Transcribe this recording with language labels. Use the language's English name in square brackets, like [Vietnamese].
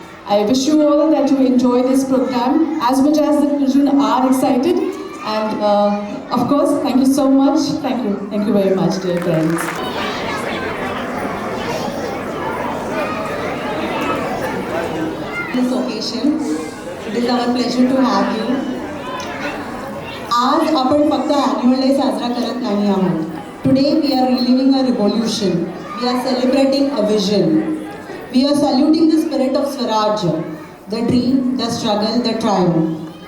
[English] I wish you all that you enjoy this program as much as the children are excited. And of course, thank you so much. Thank you. Thank you very much, dear friends. This occasion, it is our pleasure to have you. [Marathi] आज आपण फक्त annual day साजरा करत नाही आहोत. [English] Today we are reliving a revolution. We are celebrating a vision. We are saluting the spirit of Swaraj, the dream, the struggle, the triumph.